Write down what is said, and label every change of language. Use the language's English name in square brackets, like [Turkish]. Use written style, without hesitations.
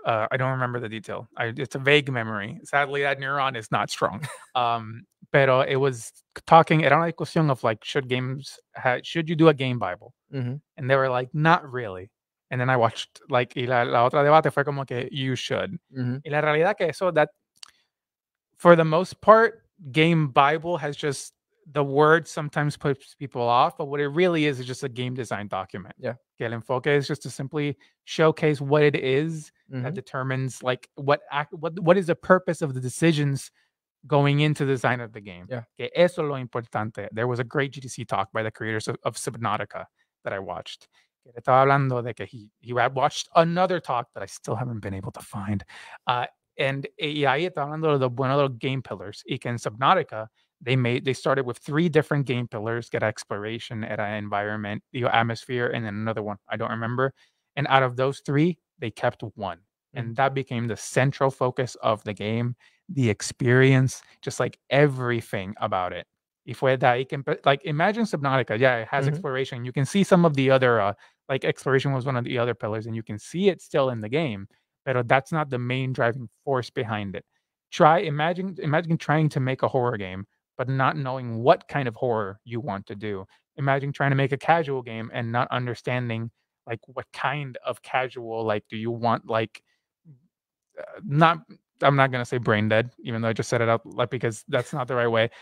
[English] I don't remember the detail. It's a vague memory. Sadly, that neuron is not strong. Pero it was talking, [Spanish] era una discusión [English] of like, should you do a game Bible? Mm-hmm. And they were like, not really. And then I watched, like, [Spanish] y la otra debate fue como que [English] you should. Mm-hmm. [Spanish] Y la realidad que eso, [English] that for the most part, game Bible has just, the word sometimes puts people off, but what it really is just a game design document. Yeah. [Spanish] Que el enfoque [English] is just to simply showcase what it is that determines like what is the purpose of the decisions going into the design of the game. Yeah. [Spanish] Que eso es lo importante. [English] There was a great GDC talk by the creators of Subnautica that I watched. [Spanish] Que estaba hablando de que [English] he had watched another talk that I still haven't been able to find. And [Spanish] ahí estaba hablando de [English] one of the game pillars. [Spanish] Y que en [English] Subnautica, they started with 3 different game pillars, [Spanish] que era [English] exploration, era environment, atmosphere, and then another one, I don't remember. And out of those 3, they kept one. And that became the central focus of the game, the experience, just like everything about it. [Spanish] Y fue de ahí que [English] like, imagine Subnautica. Yeah, it has exploration. You can see some of the other, like, exploration was one of the other pillars, and you can see it still in the game, but that's not the main driving force behind it. Imagine trying to make a horror game, but not knowing what kind of horror you want to do. Imagine trying to make a casual game and not understanding, like, what kind of casual, like, do you want, like, not I'm not gonna say brain dead, even though I just set it up, like, because that's not the right way.